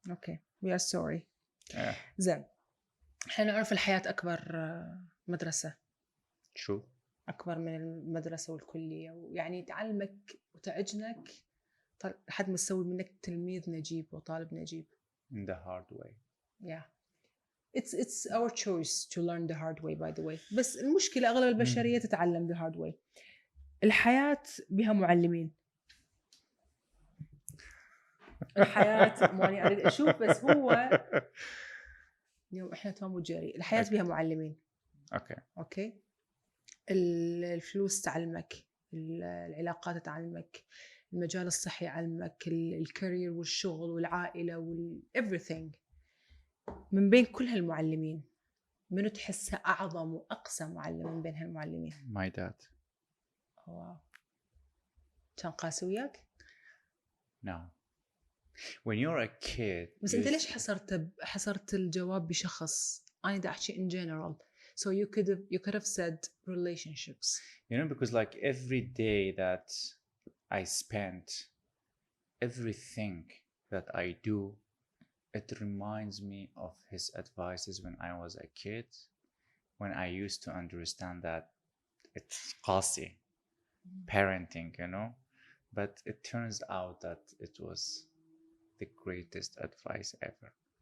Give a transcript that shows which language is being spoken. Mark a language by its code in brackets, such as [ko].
[en] Okay. We are sorry. Yeah. [ar] زين. إحنا نعرف الحياة أكبر مدرسة. [en] True. [ar] أكبر من المدرسة والكلية ويعني تعلمك وتعجنك لحد ما تسوي منك تلميذ نجيب وطالب نجيب. [en] In the hard way. Yeah. it's our choice to learn the hard way by the way. [ar] بس المشكلة أغلب البشرية تتعلم [en] the hard way. [ar] الحياة بها معلمين. الحياة ماني أريد أشوف بس هو اليوم إحنا توم وجيري. الحياة بها معلمين. أوكي. الفلوس تعلمك، العلاقات تعلمك، المجال الصحي يعلمك، الكارير والشغل والعائلة everything. من بين كل هالمعلمين منو تحسها أعظم وأقسى معلم من بين هالمعلمين؟ [en] My dad. [ar] واو. كان قاسي وياك؟ [en] No. When you're a kid. [ar] بس أنت ليش حصرت الجواب بشخص؟ أنا دا أحكي [en] in general. So you could have said relationships. You know, because like every day that I spent, everything that I do, it reminds me of his advices when I was a kid, when I used to understand that it's قاسي parenting, you know, but it turns out that it was the greatest advice ever.